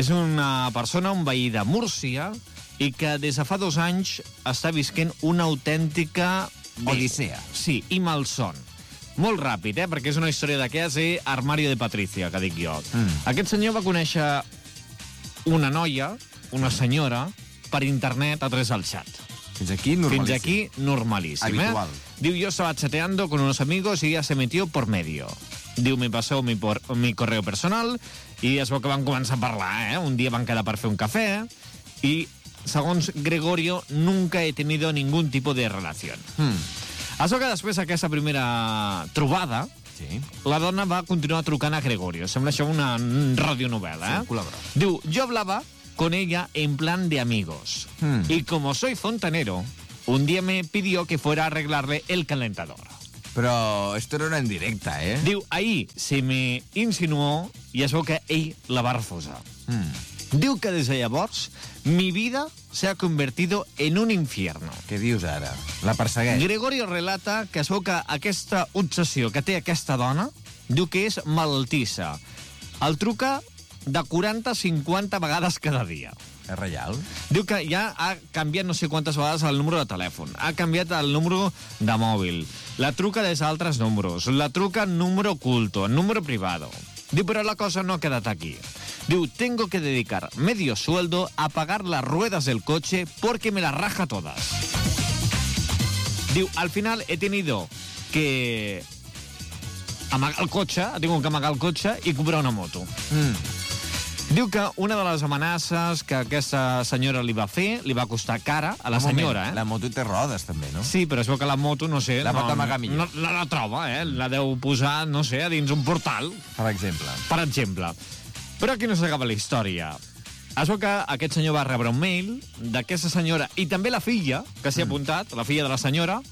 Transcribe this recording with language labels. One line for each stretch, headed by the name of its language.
Catalan: És una persona, un veí de Múrcia, i que des de fa 2 anys està vivint una autèntica... Odissea. Sí, i malson. Molt ràpid, perquè és una història d'aquelles i armari de Patricia, que dic jo. Aquest senyor va conèixer una noia, una senyora, per internet a través del xat. Fins aquí normalíssim. Fins aquí normalíssim. Habitual.
Spanish: Diu,
Catalan: jo estava
Spanish: chateando con unos amigos y ya se metió por medio.
Catalan: Diu,
Spanish: me paseo mi correo personal
Catalan: y es veu que van començar a parlar, Un dia van quedar per fer un cafè i, segons Gregorio,
Spanish: nunca he tenido ningún tipo de relación.
Catalan: Això que després d'aquesta primera trobada, sí, la dona va continuar trucant a Gregorio. Sembla això una radionovela, sí, culabra.
Spanish: Diu, yo hablaba con ella en plan de amigos. Y como soy fontanero, un día me pidió que fuera a arreglarle el calentador. Però esto era una indirecta,
Catalan: Diu,
Spanish: ahí se me insinuó
Catalan: y es veu que ell la va refusar. Diu que des de llavors
Spanish: mi vida se ha convertido en un infierno.
Catalan: Què dius ara? La persegueix. Gregorio relata que es veu que aquesta obsessió que té aquesta dona diu que és malaltissa. El truca de 40-50 vegades cada dia. És reial. Diu que ja ha canviat no sé quantes vegades el número de telèfon. Ha canviat el número de mòbil. La truca des d'altres números. La truca
Spanish: en número oculto, en número privado.
Catalan: Diu, però la cosa no ha quedat aquí.
Spanish: Diu, tengo que dedicar medio sueldo a pagar las ruedas del coche porque me las raja todas.
Catalan: Diu,
Spanish: al final he tenido que
Catalan: amagar el cotxe, i comprar una moto. Diu que una de les amenaces que aquesta senyora li va fer li va costar cara a la senyora, La moto té rodes, també, no? Sí, però es veu que la moto, no sé... La pot amagar millor. La troba, La deu posar, no sé, a dins un portal. Per exemple. Per exemple. Però aquí no s'acaba la història. Es veu que aquest senyor va rebre un mail d'aquesta senyora i també la filla, que s'hi ha apuntat, la filla de la senyora.